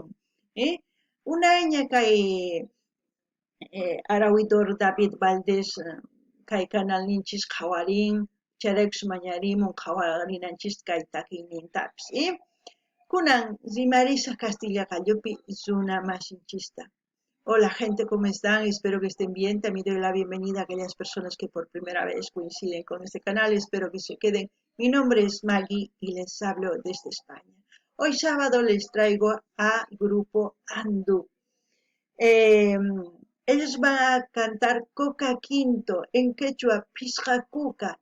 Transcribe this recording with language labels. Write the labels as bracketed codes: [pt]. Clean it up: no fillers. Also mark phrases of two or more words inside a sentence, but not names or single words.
[qu] Unayña kay Arawidor David Valdez kay canalninchis qhawarin chayraykus mañarimun qhawarinanchis kay takiynintapis. Kunan rimarisaq Castilla Qalluppi runa masinchista. [es] Hola gente, ¿cómo están? Espero que estén bien. También doy la bienvenida a aquellas personas que por primera vez coinciden con este canal. Espero que se queden. Mi nombre es Maggie y les hablo desde España. Hoy sábado les traigo a Grupo Andú. Ellos van a cantar Coca Quinto, en quechua Pisqakuka.